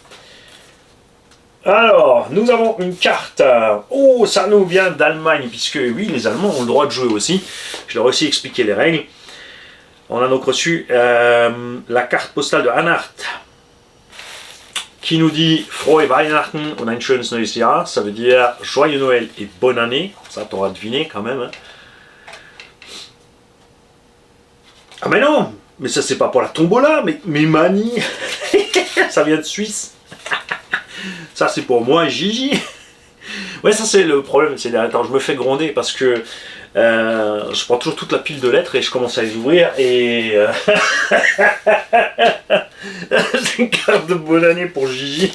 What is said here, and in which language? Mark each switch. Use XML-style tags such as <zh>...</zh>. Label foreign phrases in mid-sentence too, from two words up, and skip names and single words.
<fr>Alors, nous avons une carte. Oh, ça nous vient d'Allemagne, puisque oui, les Allemands ont le droit de jouer aussi. Je leur ai aussi expliqué les règles. On a donc reçu la carte postale de Anhalt qui nous dit</fr> <de>Frohe Weihnachten und ein schönes neues Jahr.</de> <fr>Ça veut dire joyeux Noël et bonne année. Ça, t'auras deviné quand même. Hein. Ah, mais non! Mais ça, c'est pas pour la tombola, mais Mani! Ça vient de Suisse. Ça, c'est pour moi, Gigi. Ouais, ça, c'est le problème. C'est attends, je me fais gronder parce que je prends toujours toute la pile de lettres et je commence à les ouvrir et c'est une carte de bonne année pour Gigi.</fr>